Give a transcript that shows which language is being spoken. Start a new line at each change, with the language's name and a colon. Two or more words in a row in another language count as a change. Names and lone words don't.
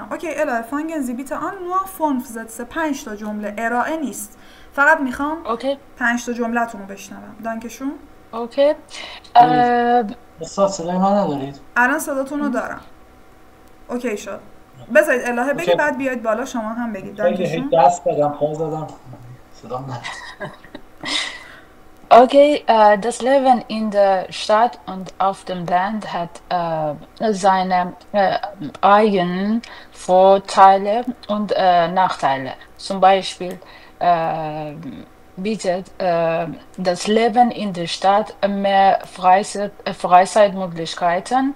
Persian: اوکی الهه،
German: fangen Sie bitte an nur fünf Sätze
Persian: 5 تا جمله ارائه نیست، فقط میخوام اوکی 5 تا جمله‌تون رو بشنوم. دانکشون. اوکی استاد صدای من ندارید؟ الان صداتون رو دارم. اوکی شد. بذارید الهه بگی بعد بیاید بالا شما هم بگید. دانکشون. دست بدم پا زدم صدام ندارم.
German: Okay, das Leben in der Stadt und auf dem Land hat seine eigenen Vorteile und Nachteile. Zum Beispiel bietet das Leben in der Stadt mehr Freizeitmöglichkeiten.